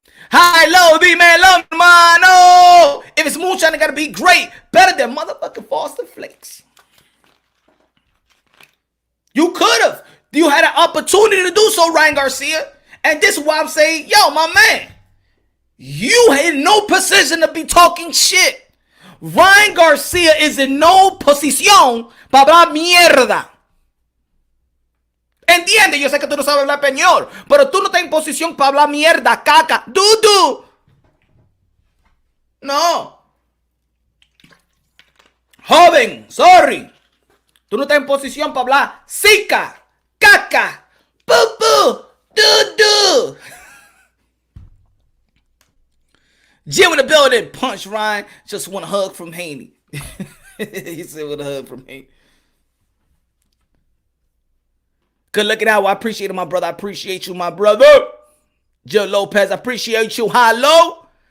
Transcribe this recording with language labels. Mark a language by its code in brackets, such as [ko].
[en] High, low, [es] dímelo, hermano. [en] If it's moonshine, it gotta be great. Better than motherfucking Frosted Flakes. You could have. You had an opportunity to do so, Ryan Garcia. And this is why I'm saying, yo, my man, you in no position to be talking shit. Ryan Garcia is in no [es] posición para hablar mierda. Entiende, yo sé que tú no sabes hablar español, pero tú no estás en posición para hablar mierda, caca, dudu. No. Joven, sorry. Tú no estás en posición para hablar zika, caca, poo-poo, doo-doo. [en] Jim in the building. Punch Ryan. Just want a hug from Haney. He said with a hug from Haney. Good looking out. I appreciate it, my brother. I appreciate you, my brother. Joe Lopez, I appreciate you. Hello.